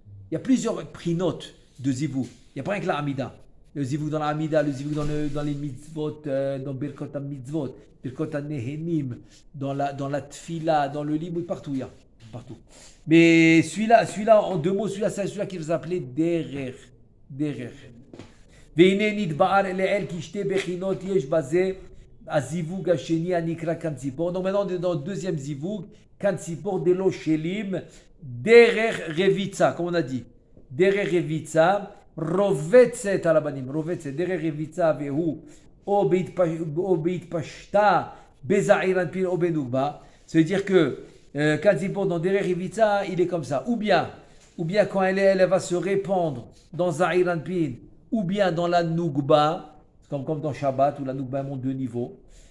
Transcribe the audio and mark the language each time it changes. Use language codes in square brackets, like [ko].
[fr] Il y a plusieurs prinotes de Zivou. Il n'y a pas rien que la Amida. Le Zivou dans la Amida, le Zivou dans les mitzvot, dans Birkot HaMitzvot, Birkot HaNehenim, dans la Tfila, dans le Limud, partout il y a. Partout. Mais celui-là, en deux mots, c'est celui-là qu'il va appeler Derer. Derer. [he] והנה נתבהר לאל כי שתי בחינות יש בזה הזיווג השני הנקרא כאן ציפור. [fr] Donc maintenant on est dans le deuxième זיווג, [he] כאן ציפור דלא שלים, דרך רביצה, [fr] comme on a dit. [he] דרך רביצה, רובצת על הבנים, רובצת, דרך רביצה והוא או בהתפשטה בזעיר אנפין או בנוגבה. [fr] Ça veut dire que כאן ציפור dans דרך רביצה, il est comme ça. Ou bien quand elle va se répandre dans זעיר אנפין, ou bien dans la Nougba, comme dans Shabbat, où la Nougba monte de niveau.